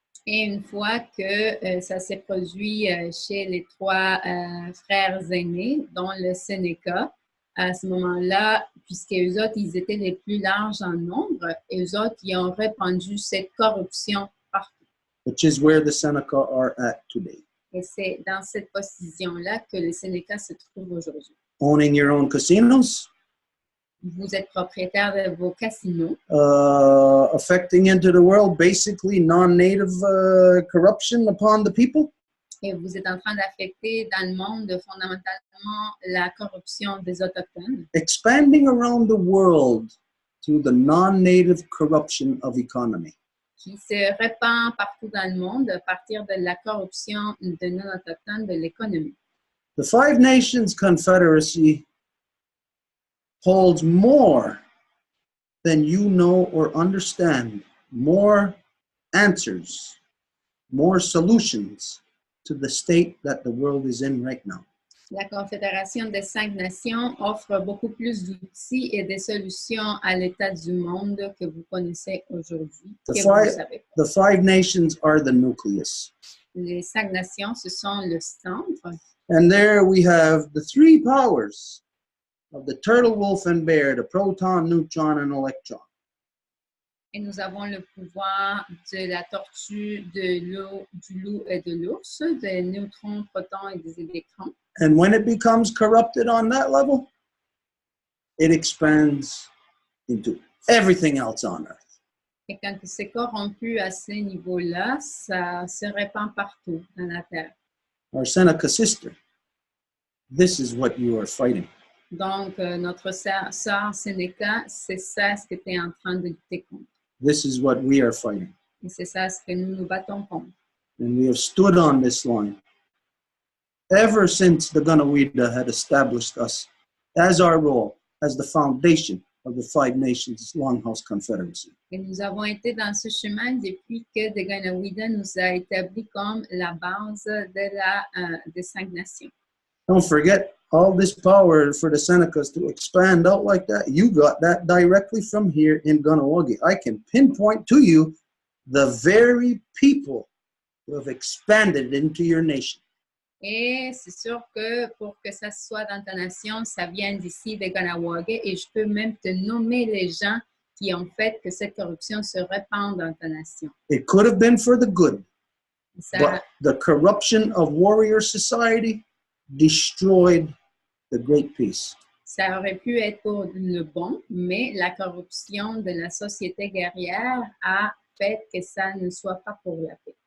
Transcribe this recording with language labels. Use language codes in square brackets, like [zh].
[fr] Et une fois que ça s'est produit chez les trois frères aînés, dont le Sénéca, à ce moment-là, puisque eux autres, ils étaient les plus larges en nombre, et eux autres, ils ont répandu cette corruption partout. [en] Which is where the Seneca are at today. [fr] Et c'est dans cette position-là que les Sénécas se trouvent aujourd'hui. [en] Owning your own casinos. [fr] Vous êtes propriétaire de vos casinos. [en] Affecting into the world basically non-native corruption upon the people. [fr] Et vous êtes en train d'affecter dans le monde fondamentalement la corruption des Autochtones. [en] Expanding around the world through the non-native corruption of economy. [fr] Qui se répand partout dans le monde à partir de la corruption de non-autochtones de l'économie. [en] The Five Nations Confederacy holds more than you know or understand, more answers, more solutions to the state that the world is in right now. [fr] La Confédération des 5 Nations offre beaucoup plus d'outils et des solutions à l'état du monde que vous connaissez aujourd'hui, que vous savez. [en] The Five Nations are the nucleus. [fr] Les 5 Nations, ce sont le centre. [en] And there we have the three powers of the turtle, wolf, and bear, the proton, neutron, and electron. [fr] Et nous avons le pouvoir de la tortue, du loup et de l'ours, des neutrons, protons et des électrons. [en] And when it becomes corrupted on that level, it expands into everything else on earth. [fr] Et quand c'est corrompu à ce niveau-là, ça se répand partout dans la terre. [en] Our Seneca sister, this is what you are fighting. [fr] Donc, notre sœur Sénéca, c'est ça ce que tu es en train de lutter contre. [en] This is what we are fighting. [fr] Et c'est ça ce que nous nous battons contre. [en] And we have stood on this line ever since the Ganawida had established us as our role, as the foundation of the Five Nations Longhouse Confederacy. [fr] Et nous avons été dans ce chemin depuis que the Ganawida nous a établi comme la base des 5 nations. [en] Don't forget, all this power for the Senecas to expand out like that, you got that directly from here in Ganawagi. I can pinpoint to you the very people who have expanded into your nation. [fr] Et c'est sûr que pour que ça soit dans ta nation, ça vient d'ici de Ganawagi et je peux même te nommer les gens qui ont fait que cette corruption se répande dans ta nation. [en] It could have been for the good, [fr] Ça, [en] but the corruption of warrior society destroyed the great peace. [fr] ça aurait pu être pour le bon, mais la corruption de la société guerrière a fait que ça ne soit pas pour la paix.